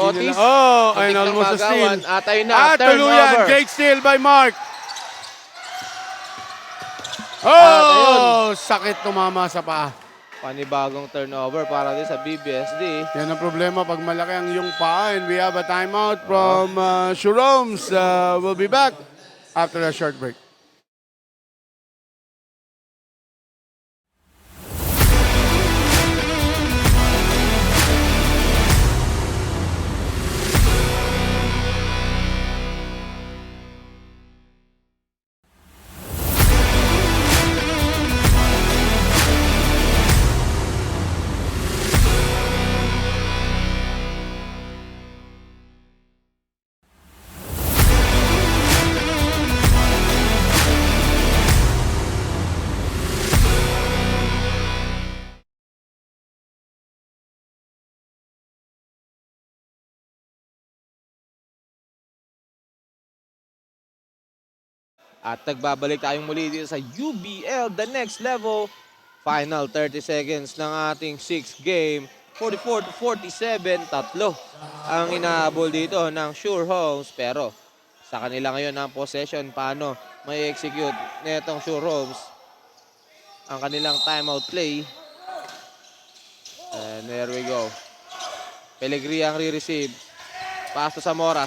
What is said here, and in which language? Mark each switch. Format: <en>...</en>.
<tl>Cotis. nila.</tl> <en>Oh, and</en> <tl>Muntik na</tl> <en>almost a steal.</en> <tl>magawan. At ayun na, Tuluyan.</tl> <en>turnover. Great steal by Mark.</en> <tl>ayun. Sakit tumama sa paa. Panibagong turnover para din sa BBSD. Yan ang problema pag malaki ang iyong paa.</tl> <en>And we have a timeout from Sure Homes. We'll be back after a short break.</en> <tl>At nagbabalik tayong muli dito sa UBL,</tl> <en>the next level. Final 30 seconds</en> <tl>ng ating 6th game. 44-47, tatlo ang inaabol dito ng Sure Homes. Pero sa kanila ngayon ang possession, paano may execute netong Sure Homes ang kanilang timeout play.</tl> <en>And there we go. Pellegrini ang re-receive. Pass to Zamora.</en>